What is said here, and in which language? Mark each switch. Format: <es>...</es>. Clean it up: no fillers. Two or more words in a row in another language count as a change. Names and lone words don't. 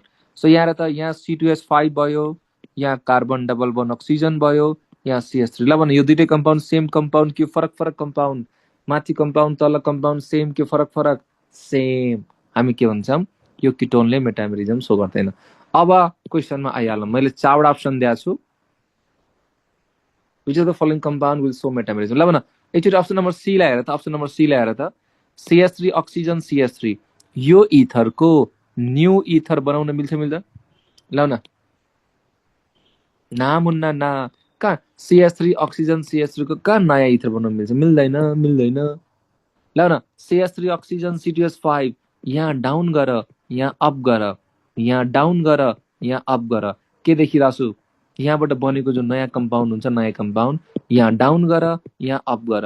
<ne>सो यहाँ त, यहाँ C2H5 भयो, यहाँ</ne> <en>carbon double bond oxygen</en> <ne>भयो, यहाँ CH3। ल भने, यो दुईटै कम्पाउन्ड</ne> <en>same compound</en> <ne>कि फरक फरक कम्पाउन्ड? माथि कम्पाउन्ड तल कम्पाउन्ड सेम कि फरक फरक? सेम। हामी के भन्छौँ, यो किटोनले</ne> <en>metamerism show</en> <ne>गर्दैन। अब क्वेसनमा आइहालौँ, मैले 4वटा अप्सन दिएको छु।</ne> <en>Which of the following compound will show metamerism?</en> <ne>ल भन, एकचोटि</ne> <en>option number C</en> <ne>लाई हेर त,</ne> <en>option number C</en> <ne>लाई हेर त, CH3 अक्सिजन CH3 यो इथरको</ne> <en>new ether</en> <ne>बनाउन मिल्छ मिल्दैन? ल न,</ne> <hi>ना मुन्ना ना,</hi> <ne>कहाँ CH3 अक्सिजन CH3 को कहाँ नयाँ इथर बनाउन मिल्छ? मिल्दैन, मिल्दैन। ल न, CH3 अक्सिजन C2H5 यहाँ डाउन गर, यहाँ अप गर, यहाँ डाउन गर, यहाँ अप गर, के देखिरहेको छु? यहाँबाट बनेको जो नयाँ कम्पाउन्ड हुन्छ, नयाँ कम्पाउन्ड यहाँ डाउन गर, यहाँ अप गर।</ne>